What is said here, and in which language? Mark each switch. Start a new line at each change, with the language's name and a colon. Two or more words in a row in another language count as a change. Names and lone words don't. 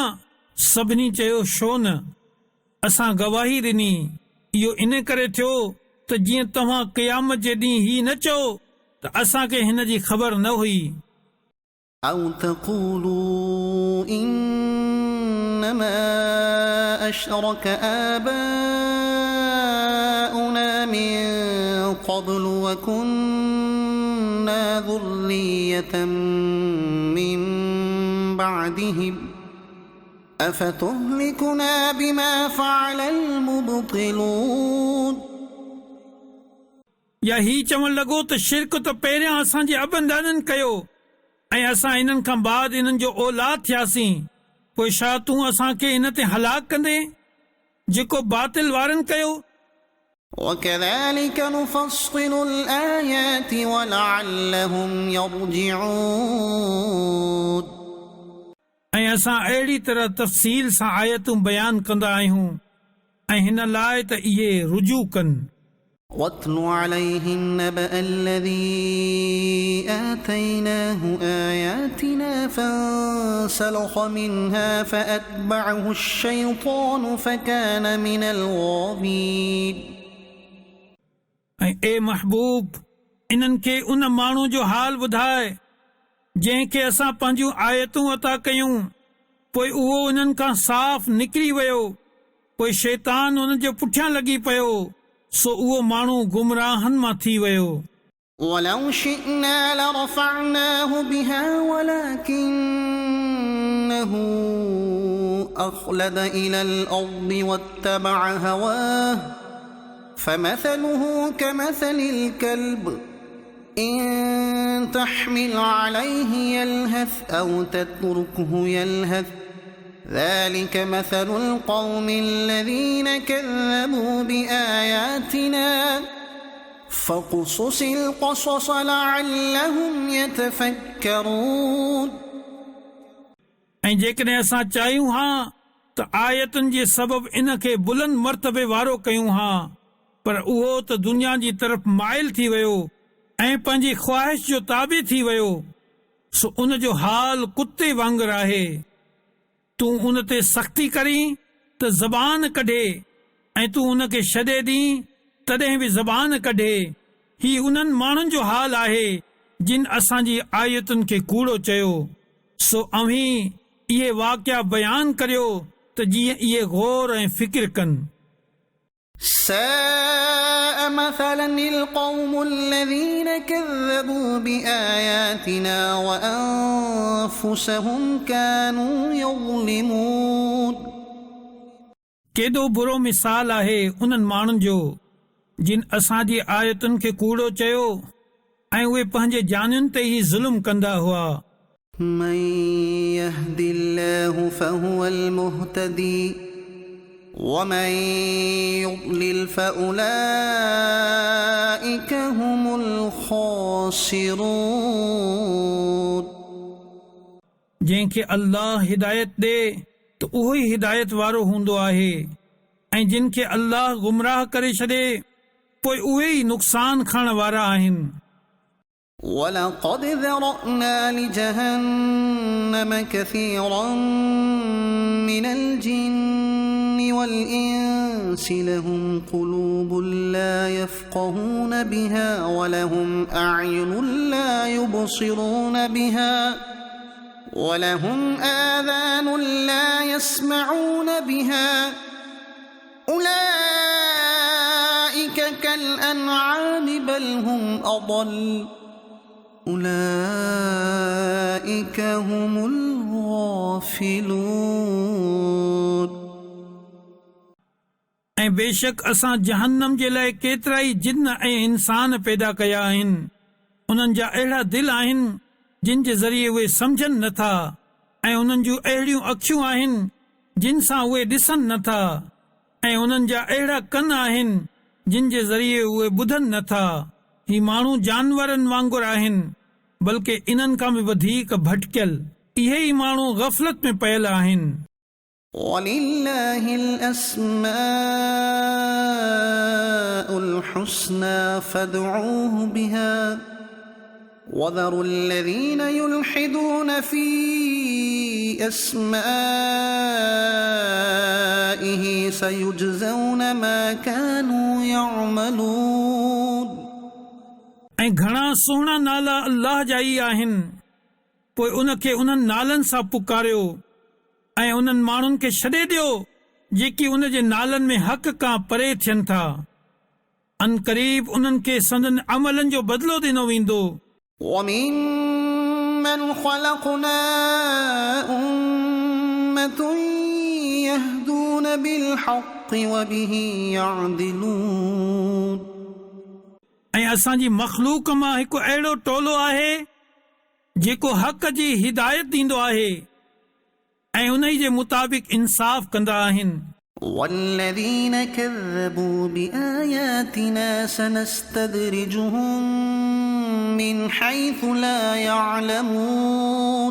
Sindhi: सभिनी चयो छो न, असां गवाही ॾिनी, इहो इन करे थियो त जीअं तव्हां क़यामत जे ॾींहुं ही न चओ त असांखे हिन जी ख़बर न हुई।
Arabic: أو تقولوا إنما أشرك آباؤنا من قبل وكنا ذرية من بعدهم أفتهلكنا بما فعل المبطلون۔
Sindhi: या ही चवण लॻो त शिरक त पहिरियां असांजे अबंदाननि कयो ऐं असां इन्हनि खां बाद इन्हनि जो औलाद थियासीं, पोइ छा तूं असांखे इन ते हलाक कंदे जेको बातिल वारनि कयो?
Arabic: وكذلك نفصل الآيات ولعلهم يرجعون۔
Sindhi: ऐं असां अहिड़ी तरह तफ़सील सां आयतूं बयान कंदा आहियूं ऐं हिन लाइ त इहे रुजू कनि।
Arabic: واتل عليهم نبأ الذي آتيناه آياتنا فانسلخ منها فأتبعه الشيطان فكان من الغاوين۔
Sindhi: ऐं ए महबूब, इन्हनि खे उन माण्हू जो हाल ॿुधाए जंहिंखे असां पंहिंजूं आयतूं अता कयूं, पोइ उहो उन्हनि खां साफ़ निकिरी वियो, पोइ शैतान उन जे पुठियां लॻी पियो, सो उहो माण्हू गुमराहनि मां थी वियो।
Arabic: ولو شئنا لرفعناه بها ولكنه أخلد إلى الأرض واتبع هواه فمثله كمثل الكلب إن تحمل عليه يلهث أو تتركه يلهث ذلك مثل القوم الذين كذبوا بآياتنا فاقصص القصص لعلهم يتفكرون۔
Sindhi: ऐं जेकॾहिं असां चाहियूं हा त आयतुनि जे सबबु इन खे बुलंद मर्तबे वारो कयूं हा, पर उहो त दुनिया जी तरफ़ माइल थी वियो ऐं पंहिंजी ख़्वाहिश जो ताबे थी वियो, सो उन जो हाल कुते वांगुरु आहे। तूं उन ते सख़्ती करीं त ज़बान कढे ऐं तूं उन खे छॾे ॾीं तॾहिं बि ज़बान कढे। ही उन्हनि माण्हुनि जो हाल आहे जिन असांजी आयतुनि खे कूड़ो चयो सो अव्हीं इहे वाक़िया बयान करियो त जीअं इहे गौर ऐं फिक्र कनि
Arabic: ساء مثلا القوم الذين كذبوا بآياتنا وأنفسهم كانوا يظلمون
Sindhi: केॾो बुरो मिसाल आहे उन्हनि माण्हुनि जो जिन असांजी आयतुनि खे कूड़ो चयो ऐं उहे पंहिंजे जानियुनि ते ई ज़ुल्म कंदा हुआ
Arabic: من يهد الله فهو المهتدي ومن يضلل فأولئك هم الخاسرون
Sindhi: जंहिंखे अल्लाह हिदायत ॾे त उहो ई हिदायत वारो हूंदो आहे ऐं जिन खे अल्लाह गुमराह करे छॾे पोइ उहे ई नुक़सान खणण वारा आहिनि
Arabic: ولقد ذرأنا لجهنم كثيرا من الجن والإنس لهم قلوب لا يفقهون بها ولهم أعين لا يبصرون بها ولهم آذان لا يسمعون بها أولئك كالأنعام بل هم أضل أولئك هم الغافلون
Sindhi: ऐं बेशक असां जहन्नम जे लाइ केतिरा ई जिन ऐं इंसान पैदा कया आहिनि उन्हनि जा अहिड़ा दिल आहिनि जिन जे ज़रिए उहे सम्झनि नथा ऐं उन्हनि जूं अहिड़ियूं अखियूं आहिनि जिन सां उहे ॾिसनि नथा ऐं उन्हनि जा अहिड़ा कन आहिनि जिन जे ज़रिए उहे ॿुधनि नथा ही माण्हू जानवरनि वांगुरु आहिनि बल्कि इन्हनि खां बि वधीक भटकियल इहे ई माण्हू ग़फ़लत में पयल आहिनि
Arabic: وَلِلَّهِ الْأَسْمَاءُ الْحُسْنَى فَادْعُوهُ بِهَا وَذَرُوا الَّذِينَ يُلْحِدُونَ فِي أَسْمَائِهِ سَيُجْزَوْنَ مَا كَانُوا يَعْمَلُونَ
Sindhi: ऐं घणा सुहिणा नाला अल्लाह जा ई आहिनि पोइ उनखे उन्हनि नालनि सां पुकारियो ऐं उन्हनि माण्हुनि खे छॾे ॾियो जेकी उन जे नालनि में हक़ खां परे थियनि था अनक़रीब उन्हनि खे संदन अमलनि जो बदिलो ॾिनो वेंदो
Arabic: وَمِمَّنْ خَلَقْنَا أُمَّةٌ يَهْدُونَ بِالْحَقِّ وَبِهِ يَعْدِلُونَ
Sindhi: ऐं असांजी मख़लूक मां हिकु अहिड़ो टोलो आहे जेको हक़ जी हिदायत ॾींदो आहे ऐं उन जे मुताबिक़ इंसाफ़ कंदा आहिनि
Arabic: وَالَّذِينَ كَذَّبُوا بِآيَاتِنَا سَنَسْتَدْرِجُهُم مِّنْ حَيْثُ لَا يَعْلَمُونَ